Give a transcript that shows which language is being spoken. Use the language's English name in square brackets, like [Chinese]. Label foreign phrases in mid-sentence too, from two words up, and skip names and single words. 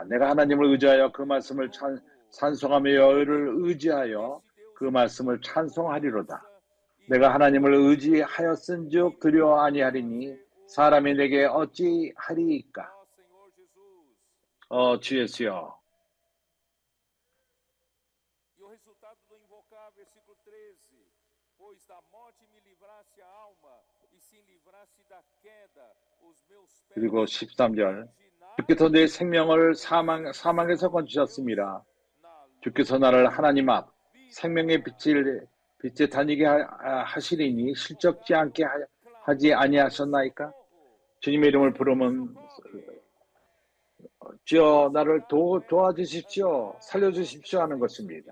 [Korean] 내가 하나님을 의지하여 그 말씀을 찬송하며 여호와를 의지하여 그 말씀을 찬송하리로다. 내가 하나님을 의지하였은즉 두려워 아니하리니 사람이 내게 어찌하리이까. 주 예수여, [Portuguese] o resultado do invocar, versículo 13. Pois da morte me livrasse a alma, e se livrasse da queda, os meus pés [Korean] 그리고 13절 주께서 내 생명을 사망에서 건지셨습니다. 주께서 나를 하나님 앞 생명의 빛에 다니게 하시리니 실적지 않게 하지 아니하셨나이까? 주님의 이름을 부르면 주여 나를 도와주십시오, 살려주십시오 하는 것입니다.